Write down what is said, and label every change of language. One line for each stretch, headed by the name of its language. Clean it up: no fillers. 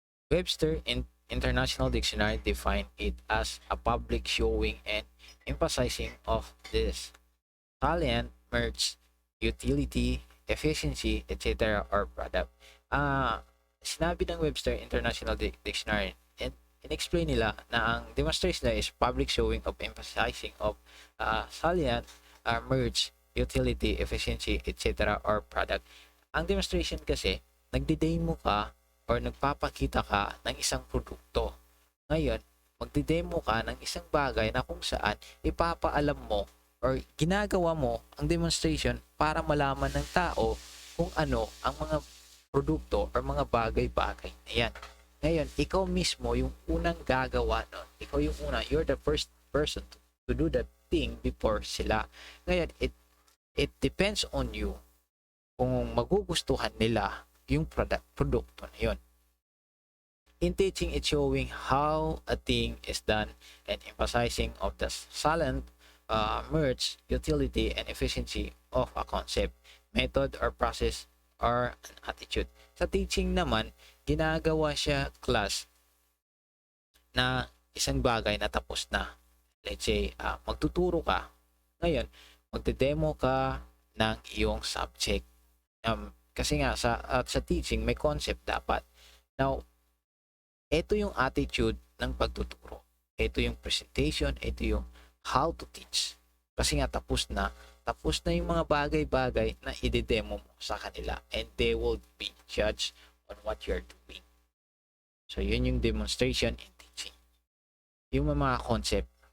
English: Webster International Dictionary define it as a public showing and emphasizing of this salient, merge, utility, efficiency, etc. or product.
Filipino: Sinabi ng
English: Webster International Dictionary, and
Filipino: in-explain nila na ang demonstration nila
English: is public showing of emphasizing of salient, merge, utility, efficiency, etc. or product.
Filipino: Ang demonstration kasi, nagdi-demo ka or nagpapakita ka ng isang produkto. Ngayon, magdi-demo ka ng isang bagay na kung saan ipapaalam mo or ginagawa mo ang demonstration para malaman ng tao kung ano ang mga produkto or mga bagay-bagay na yan. Ngayon, ikaw mismo yung unang gagawa nun.
English: Ikaw yung you're the first person to do that thing before sila.
Filipino: Ngayon,
English: it depends on you
Filipino: kung magugustuhan nila yung produkto na yun.
English: In teaching, it's showing how a thing is done and emphasizing of the salient, merge, utility, and efficiency of a concept, method, or process, or an attitude.
Filipino: Sa teaching naman, ginagawa siya class na isang bagay na tapos na. Let's say, magtuturo ka. Ngayon, magde-demo ka ng iyong subject. Kasi nga, sa teaching, may concept dapat. Now, ito yung attitude ng pagtuturo. Ito yung presentation, ito yung how to teach. Kasi nga tapos na yung mga bagay-bagay na i-demo mo sa kanila
English: and they will be judged on what you're doing.
Filipino: So, yun yung demonstration and teaching. Yung mga concept.